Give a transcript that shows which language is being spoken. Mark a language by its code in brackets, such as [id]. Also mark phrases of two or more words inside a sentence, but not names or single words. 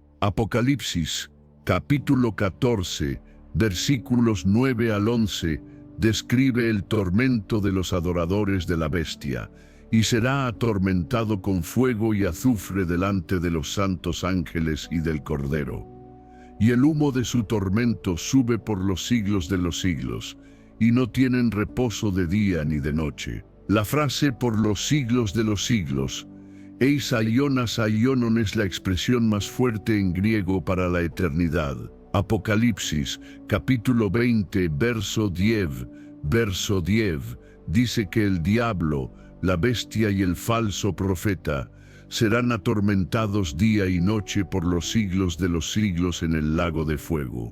[es] Apocalipsis, capítulo 14, versículos 9 al 11, describe el tormento de los adoradores de la bestia, y será atormentado con fuego y azufre delante de los santos ángeles y del Cordero. Y el humo de su tormento sube por los siglos de los siglos, y no tienen reposo de día ni de noche. La frase "por los siglos de los siglos", [el] εἰς αἰῶνας αἰώνων, [es] es la expresión más fuerte en griego para la eternidad. Apocalipsis, capítulo 20, verso 10, dice que el diablo, la bestia y el falso profeta serán atormentados día y noche por los siglos de los siglos en el lago de fuego.